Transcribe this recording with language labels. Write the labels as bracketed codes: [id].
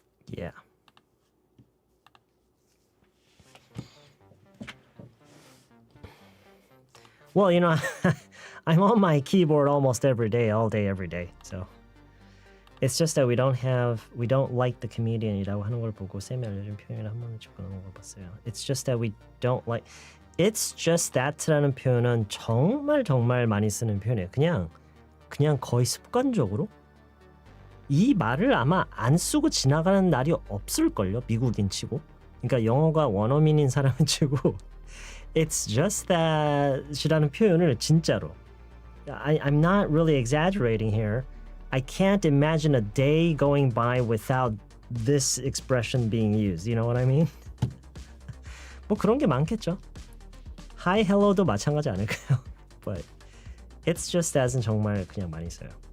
[en] Yeah. Well, you know, I'm on my keyboard almost every day, all day, every day. So it's just that we don't like the comedian [ko] 이라고 하는 걸 보고 쌤이 알려준 표현을 한 번은 집어넣은 걸 봤어요. [en] It's just that we don't like. It's just that [ko] 라는 표현은 정말 많이 쓰는 표현이에요. 그냥 거의 습관적으로 이 말을 아마 안 쓰고 지나가는 날이 없을걸요. 미국인 치고. 그러니까 영어가 원어민인 사람은 치고 [en] It's just that이라는 [ko] 표현을 진짜로 [en] I'm not really exaggerating here. I can't imagine a day going by without this expression being used. You know what I mean? [ko] 뭐 그런 게 많겠죠. Hi, hello도 마찬가지 않을까요? [en] But it's just that [ko] 은 정말 그냥 많이 써요.